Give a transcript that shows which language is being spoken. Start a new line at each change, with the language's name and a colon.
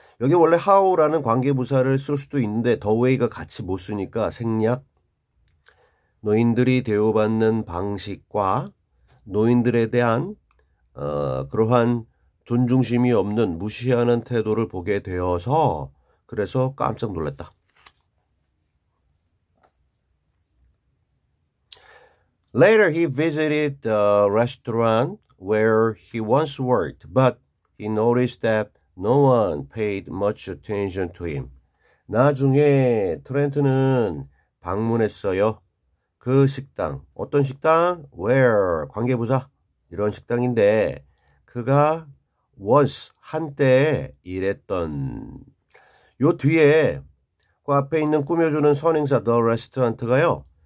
Korean: 여기 원래 how라는 관계부사를 쓸 수도 있는데
English: the way
Korean: 가 같이 못 쓰니까 생략. 노인들이 대우받는 방식과 노인들에 대한 그러한 존중심이 없는 무시하는 태도를 보게 되어서 그래서 깜짝 놀랐다.
English: Later he visited the restaurant where he once worked, but he noticed that no one paid much attention to him.
Korean: 나중에 트렌트는 방문했어요. 그 식당, 어떤 식당? Where, 관계부사, 이런 식당인데 그가 once, 한때 일했던 요 뒤에 그 앞에 있는 꾸며주는 선행사
English: the restaurant
Korean: 가요.